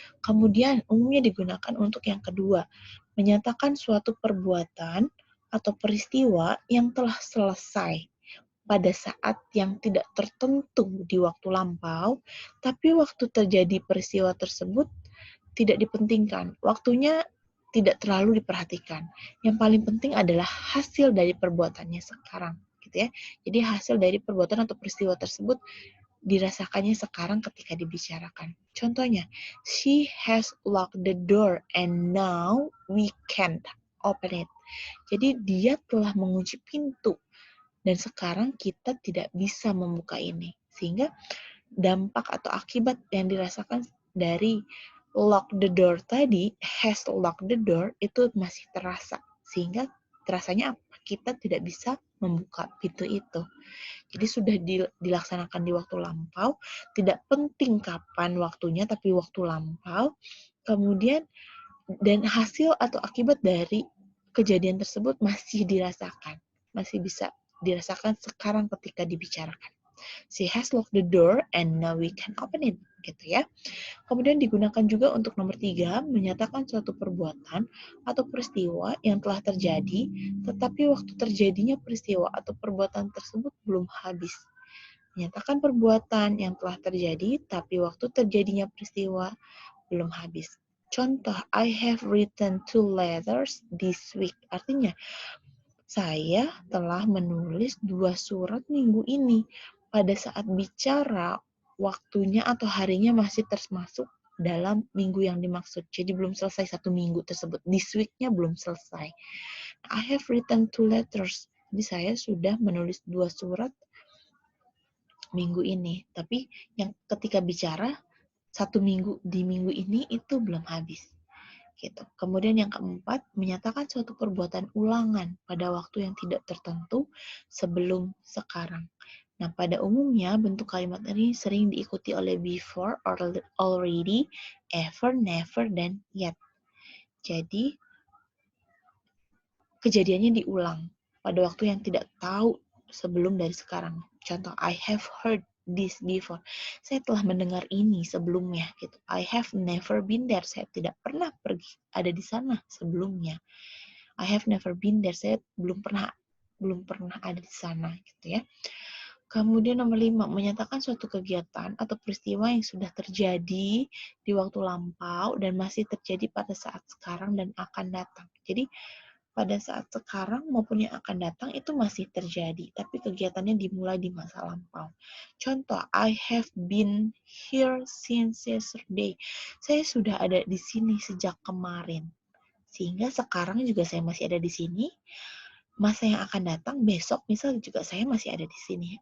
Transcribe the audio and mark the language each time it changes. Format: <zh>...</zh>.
<id>Kemudian umumnya digunakan untuk yang kedua, menyatakan suatu perbuatan atau peristiwa yang telah selesai pada saat yang tidak tertentu di waktu lampau, tapi waktu terjadi peristiwa tersebut tidak dipentingkan. Waktunya tidak terlalu diperhatikan. Yang paling penting adalah hasil dari perbuatannya sekarang, gitu ya. Jadi hasil dari perbuatan atau peristiwa tersebut dirasakannya sekarang ketika dibicarakan.</id> <en>Contohnya, she has locked the door and now we can't open it.</en> <id>Jadi dia telah mengunci pintu dan sekarang kita tidak bisa membuka ini. Sehingga dampak atau akibat yang dirasakan dari lock the door tadi,</id> <en>has locked the door,</en> <id>itu masih terasa. Sehingga terasanya apa? Kita tidak bisa membuka pintu itu. Jadi sudah dilaksanakan di waktu lampau, tidak penting kapan waktunya, tapi waktu lampau. Kemudian, dan hasil atau akibat dari kejadian tersebut masih dirasakan. Masih bisa dirasakan sekarang ketika dibicarakan.</id> <en>She has locked the door and now we can open it.</en> <id>Gitu ya. Kemudian digunakan juga untuk nomor 3, menyatakan suatu perbuatan atau peristiwa yang telah terjadi, tetapi waktu terjadinya peristiwa atau perbuatan tersebut belum habis. Menyatakan perbuatan yang telah terjadi, tapi waktu terjadinya peristiwa belum habis.</id> <en>Contoh, I have written 2 letters this week.</en> <id>Artinya, saya telah menulis 2 surat minggu ini. Pada saat bicara, waktunya atau harinya masih termasuk dalam minggu yang dimaksud. Jadi belum selesai 1 minggu tersebut. This week-nya belum selesai.</id> <en>I have written 2 letters.</en> <id>Jadi saya sudah menulis 2 surat minggu ini. Tapi yang ketika bicara, 1 minggu di minggu ini itu belum habis. Gitu. Kemudian yang keempat, menyatakan suatu perbuatan ulangan pada waktu yang tidak tertentu sebelum sekarang. Nah, pada umumnya bentuk kalimat ini sering diikuti oleh before, or already, ever, never, dan yet. Jadi, kejadiannya diulang pada waktu yang tidak tahu sebelum dari sekarang.</id> <en>Contoh, I have heard this before.</en> <id>Saya telah mendengar ini sebelumnya gitu.</id> <en>I have never been there.</en> <id>Saya tidak pernah pergi ada di sana sebelumnya.</id> <en>I have never been there.</en> <id>Saya belum pernah ada di sana gitu ya. Kemudian nomor 5, menyatakan suatu kegiatan atau peristiwa yang sudah terjadi di waktu lampau dan masih terjadi pada saat sekarang dan akan datang. Jadi pada saat sekarang maupun yang akan datang itu masih terjadi, tapi kegiatannya dimulai di masa lampau.</id> <en>Contoh, I have been here since yesterday.</en> <id>Saya sudah ada di sini sejak kemarin. Sehingga sekarang juga saya masih ada di sini. Masa yang akan datang besok misal juga saya masih ada di sini.</id>